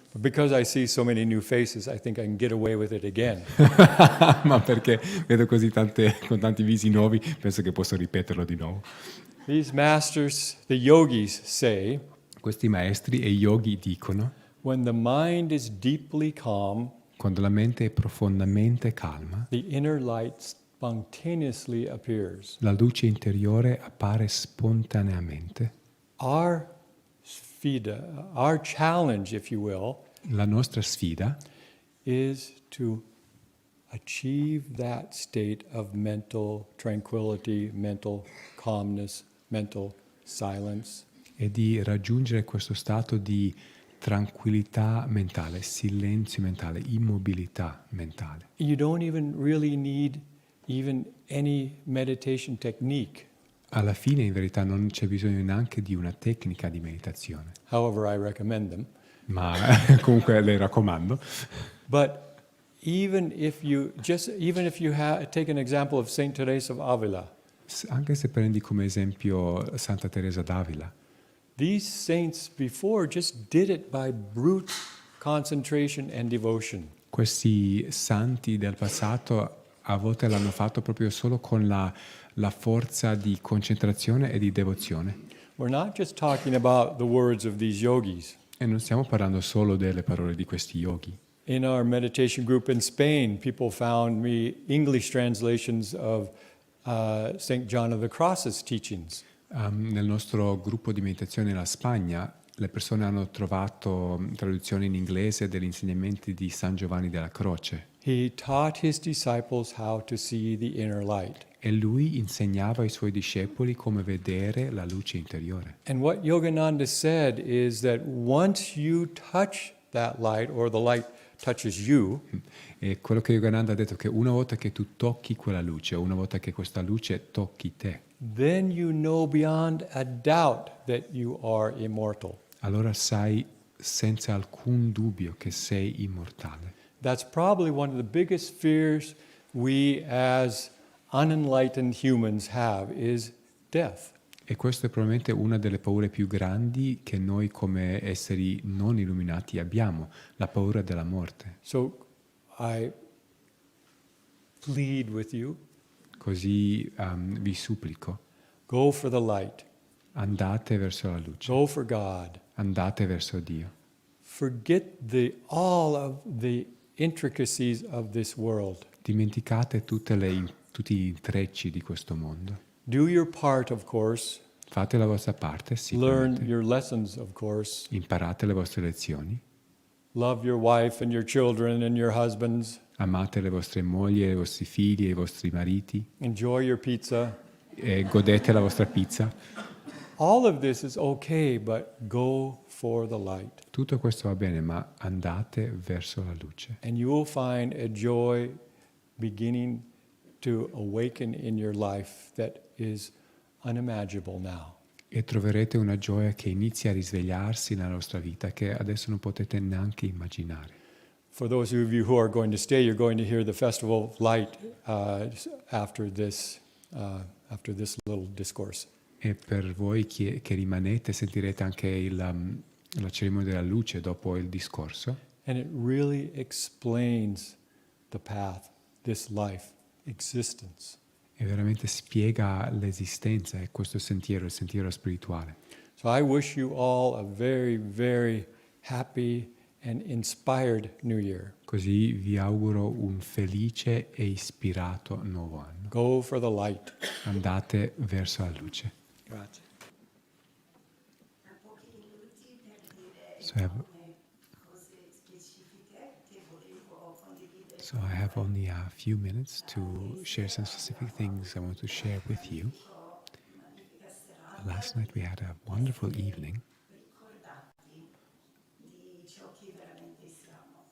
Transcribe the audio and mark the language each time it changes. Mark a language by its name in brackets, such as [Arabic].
[English] But because I see so many new faces, I think I can get away with it again. [Italian] ma perché vedo con tanti visi nuovi, penso che posso ripeterlo di nuovo. [English] These masters, the yogis, say, [Italian] Questi maestri e yogi dicono: [English] when the mind is deeply calm, [Italian] quando la mente è profondamente calma, [English] the inner light spontaneously appears. [Italian] la luce interiore appare spontaneamente. [English] Our sfida, our challenge, if you will, [Italian] La nostra sfida [English] is to achieve that state of mental tranquility, mental calmness, mental silence. [Italian] è di raggiungere questo stato di tranquillità mentale, silenzio mentale, immobilità mentale. [English] You don't even really need even any meditation technique. [Italian] Alla fine, in verità, non c'è bisogno neanche di una tecnica di meditazione, [English] However, I recommend them. [Italian] ma comunque le raccomando. [English] But even if you take an example of Saint Teresa of Avila, [Italian] Anche se prendi come esempio Santa Teresa d'Avila, [English] these saints before just did it by brute concentration and devotion. [Italian] questi santi del passato a volte l'hanno fatto proprio solo con la forza di concentrazione e di devozione. [English] We're not just talking about the words of these yogis. [Italian] E non stiamo parlando solo delle parole di questi yogi. [English] In our meditation group in Spain, people found me English translations of St. John of the Cross's teachings. [Italian] Nel nostro gruppo di meditazione in Spagna, le persone hanno trovato traduzioni in inglese degli insegnamenti di San Giovanni della Croce. [English] He taught his disciples how to see the inner light. [Italian] E lui insegnava ai suoi discepoli come vedere la luce interiore. [English] And what Yogananda said is that once you touch that light, or the light touches you, [Italian] E quello che Yogananda ha detto è che una volta che tu tocchi quella luce, o una volta che questa luce tocchi te, [English] then you know beyond a doubt that you are immortal. [Italian] allora sai senza alcun dubbio che sei immortale. [English] That's probably one of the biggest fears we as unenlightened humans have is death. [Italian] E questa è probabilmente una delle paure più grandi che noi come esseri non illuminati abbiamo, la paura della morte. [English] So I plead with you, [Italian] Così vi supplico, [English] go for the light, [Italian] andate verso la luce, [English] go for God. [Italian] andate verso Dio. [English] Forget all of the intricacies of this world. [Italian] Dimenticate tutti gli intrecci di questo mondo. [English] Do your part, of course. [Italian] Fate la vostra parte, [English] Learn [Italian] sicuramente. [English] your lessons, of course. [Italian] Imparate le vostre lezioni. [English] Love your wife and your children and your husbands. [Italian] Amate le vostre mogli, i vostri figli e i vostri mariti. [English] Enjoy your pizza. [Italian] E godete la vostra pizza. [English] all of this is okay, but go for the light. [Italian] Tutto questo va bene, ma andate verso la luce. [English] And you will find a joy beginning to awaken in your life that is unimaginable now. [Italian] E troverete una gioia che inizia a risvegliarsi nella vostra vita che adesso non potete neanche immaginare. [English] For those of you who are going to stay, you're going to hear the Festival of Light after this little discourse. [Italian] E per voi che rimanete sentirete anche la cerimonia della luce dopo il discorso. [English] And it really explains the path, this life, existence. [Italian] E veramente spiega l'esistenza e questo sentiero, il sentiero spirituale. [English] So I wish you all a very, very happy and inspired New Year. [Italian] Così vi auguro un felice e ispirato nuovo anno. [English] Go for the light. [Italian] Andate verso la luce. Grazie. Pochi minuti per dire [English] So I have, [Italian] cose specifiche che volevo condividere. [English] so I have only a few minutes to share some specific things I want to share with you. Last night we had a wonderful evening [Italian] Ricordati di ciò che veramente siamo.